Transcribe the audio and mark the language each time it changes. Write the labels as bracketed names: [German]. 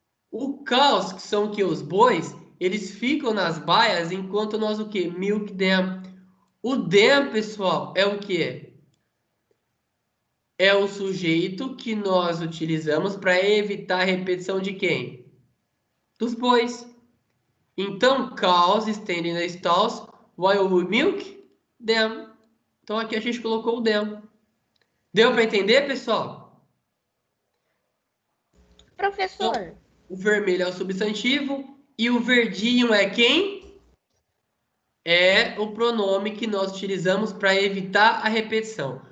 [Portuguese] O cows, que são o quê? Os bois, eles ficam nas baias enquanto nós o quê? [English] Milk them. [Portuguese] O them, pessoal, é o quê? É o sujeito que nós utilizamos para evitar a repetição de quem? Dos bois. [English] Então, cows standing in the stalls while we milk them. [Portuguese] Então, aqui a gente colocou o them. Deu para entender, pessoal? Professor, Então, o vermelho é o substantivo e o verdinho é quem? É o pronome que nós utilizamos para evitar a repetição.